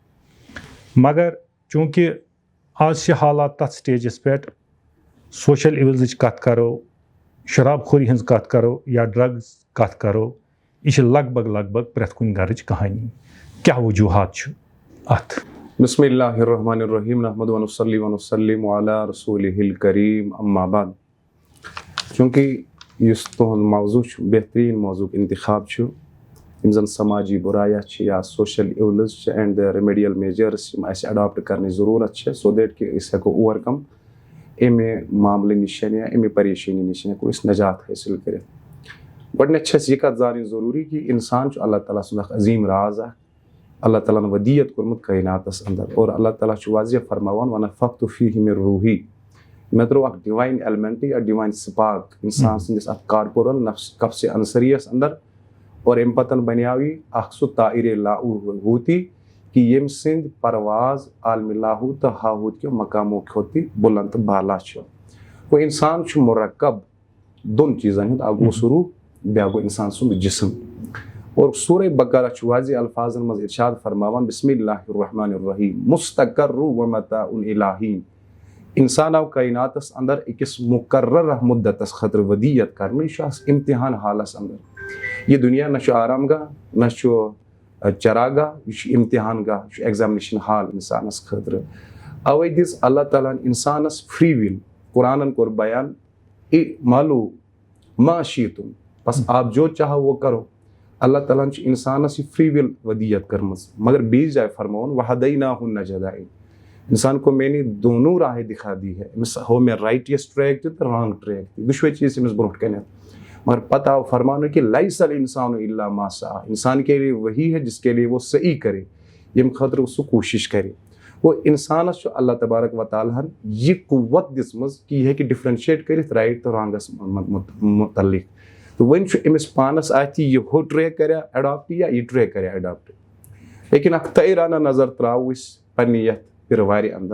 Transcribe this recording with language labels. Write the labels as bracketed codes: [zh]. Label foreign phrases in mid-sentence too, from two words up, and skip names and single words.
[ks] مگر چوٗنٛکہِ آز چھِ حالات تتھ سٹیجس پٮ۪ٹھ [en] social evils [ks] کتھ کرو، شراب خوری ہٕنٛز کتھ کرو یا ڈرگز کتھ کرو، یہ چھِ لگ بھگ پرٛٮ۪تھ کُنہِ گرٕچ کہانی. کیاہ وجوٗہات چھُ اتھ؟ [ar] بسم اللہ الرحمن الرحیم، نحمد ونصلی ونسلم علی رسولہ الکریم، اما بعد. [ks] چوٗنٛکہِ یُس تُہُنٛد موضوع چھُ بہتریٖن موضوعُک انتخاب چھُ، یِم زن سماجی بُرایہ چھِ یا [en] social evils [ks] چھِ [en] and the remedial measures [ks] یِم اَسہِ اڈاپٹ کرنٕچ ضروٗرت چھِ، [en] so that [ks] کہِ أسۍ ہٮ۪کو [en] overcome [ks] اَمہِ معاملہٕ نِش یا اَمہِ پریشٲنی نِش ہٮ۪کو أسۍ نجات حٲصِل کٔرِتھ. گۄڈٕنٮ۪تھ چھِ اَسہِ یہِ کتھ زانٕنۍ ضروٗری کہِ انسان چھُ اللہ تعالیٰ سُنٛد اکھ عظیٖم راز اکھ. اللہ تعالیٰ ہن ودیت کوٚرمُت کٲیناتس انٛدر، اور اللہ تعالیٰ چھُ واضح فرماوان [ar] ونفخت فیہ من روحی. [ks] مےٚ ترٛوو اکھ [en] divine element [ks] یا [en] divine spark [ks] انسان سٕنٛدِس اتھ کارپورل نفسِ انصریس انٛدر، اور اَمہِ پتہٕ بنیٛاو یہِ اکھ سُہ طائرِ لاہوتی کہِ ییٚمہِ سٕنٛدۍ پرواز عالمِ لاہوت تہٕ ہاہوت کیو مقامو کھۄتہٕ تہِ بُلند تہٕ بالا چھُ. گوٚو انسان چھُ مرکب دۄن چیٖزن ہُنٛد، اکھ گوٚو سُہ روح، بیٛاکھ گوٚو انسان سُنٛد جسم. اور سورہ بقرہ چھُ واضح الفاظن منٛز ارشاد فرماوان [ar] بسم اللہ الرحمن الرحیم مستقر و متاع الی حین. [ks] انسان آو کائناتس انٛدر أکِس مقررہ مُدتس خٲطرٕ ودیت کرنہٕ. یہِ چھُ اکھ امتحان حالس انٛدر. یہِ دُنیا نہ چھُ آرام گاہ نہ چھُ چراگاہ، یہِ چھُ امتحان گاہ، یہِ چھُ [en] examination hall [ks] انسانس خٲطرٕ. اوے دِژ اللہ تعالیٰ ہن انسانس [en] free will. [ks] قرآنن کوٚر بیان [ar] اعملوا ما شئتم، [ur] بس آپ جو چاہو وہ کرو. [ks] اللہ تعالیٰ ہن چھُ انسانس یہِ [en] free will [ks] ودیت کٔرمٕژ. مگر بیٚیِس جایہِ فرماوُن [ar] وہدیناہ النجدین. [ur] انسان کو میں نے دونوں راہیں دکھا دی ہے. [ks] أمِس ہوو مےٚ [en] right track [ks] تہِ تہٕ [en] wrong track [ks] تہِ، دۄشوے چیٖز أمِس برونٛٹھ کَنٮ۪تھ. مگر پتہ آو فرماونہٕ کہِ [ar] لیس الانسان الا ما سعی. [ur] انسان کے لیے وہی ہے جس کے لیے وہ سعی کرے، [ks] ییٚمہِ خٲطرٕ سُہ کوٗشش کرِ. گوٚو انسانس چھُ اللہ تبارک و تعالیٰ ہن یہِ قوت دِژمٕژ کہِ یہِ ہیٚکہِ ڈفرنشیٹ کٔرِتھ رایٹ تہٕ رانٛگس متعلق. تہٕ وۄنۍ چھُ أمِس پانس اتھِ یہِ ہُہ ٹریک کریا اڈاپٹ یا یہِ ٹریک کریا اڈاپٹ. لیکن اکھ تٲیرانہ نظر تراوو أسۍ پننہِ یتھ پِروارِ انٛدر.